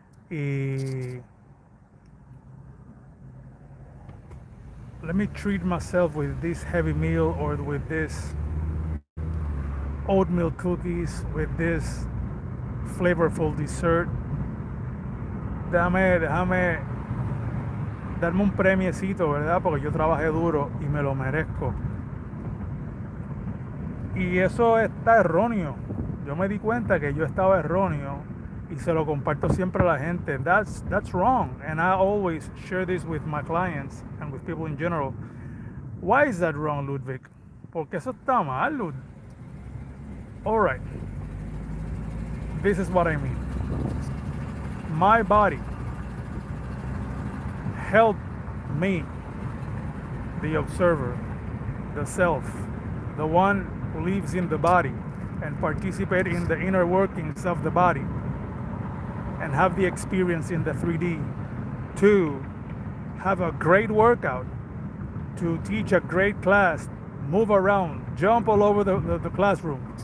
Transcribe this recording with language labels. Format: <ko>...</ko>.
<en>Y let me treat myself with this heavy meal or with this oatmeal cookies, with this flavorful dessert.</en> <es>Déjame darme un premiecito, ¿verdad? Porque yo trabajé duro y me lo merezco. Y eso está erróneo. Yo me di cuenta que yo estaba erróneo y se lo comparto siempre a la gente.</es> <en>That's wrong. And I always share this with my clients and with people in general. Why is that wrong, Ludwig?</en> <es>Porque eso está mal,</es> <en>Lud. All right. This is what I mean. My body helped me, the observer, the self, the one who lives in the body and participate in the inner workings of the body and have the experience in the 3D to have a great workout, to teach a great class, move around, jump all over the classroom.</en>